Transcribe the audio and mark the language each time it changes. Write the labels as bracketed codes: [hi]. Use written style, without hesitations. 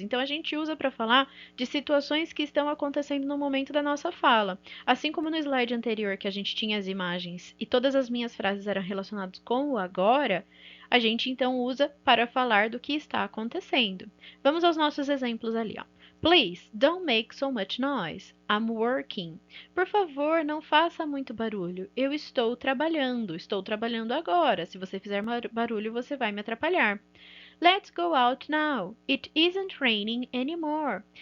[pt] Então a gente usa para falar de situações que estão acontecendo no momento da nossa fala. Assim como no slide anterior que a gente tinha as imagens e todas as minhas frases eram relacionadas com o agora, a gente então usa para falar do que está acontecendo. Vamos aos nossos exemplos ali, ó. [en] Please, don't make so much noise. I'm working. [pt] Por favor, não faça muito barulho. Eu estou trabalhando. Estou trabalhando agora. Se você fizer barulho, você vai me atrapalhar. [en] Let's go out now. It isn't raining anymore.